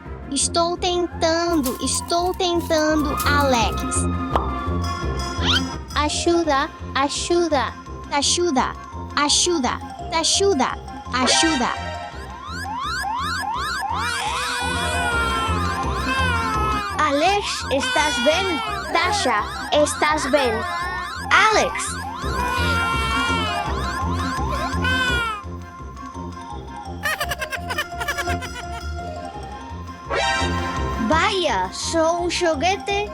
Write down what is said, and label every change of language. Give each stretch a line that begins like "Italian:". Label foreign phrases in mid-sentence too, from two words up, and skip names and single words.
Portuguese: Estou tentando, Alex. Ajuda, ajuda. Ajuda, ajuda, ajuda, ajuda.
Galician: Alex, estás ben? Dasha, estás ben? Alex. Vaya, sou un xoguete?